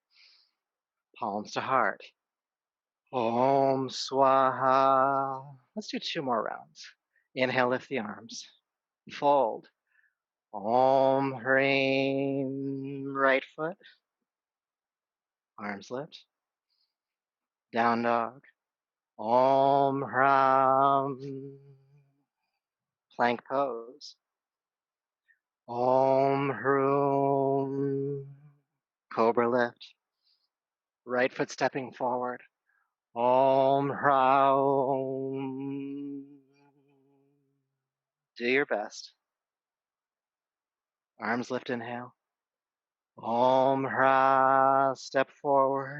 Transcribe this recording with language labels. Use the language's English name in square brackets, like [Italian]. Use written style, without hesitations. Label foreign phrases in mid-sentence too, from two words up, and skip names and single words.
[English] Palms to heart. [Sanskrit] Om Swaha. [English] Let's do 2 more rounds. Inhale, lift the arms. Fold. [Sanskrit] Om Hreem. [English] Right foot. Arms lift. Down dog. [Sanskrit] Om Hram. [English] Plank pose. [Sanskrit] Om Hroom. [English] Cobra lift. Right foot stepping forward. [Sanskrit] Om Hraum. [English] Do your best. Arms lift, inhale. [Sanskrit] Om Hra. [English] Step forward.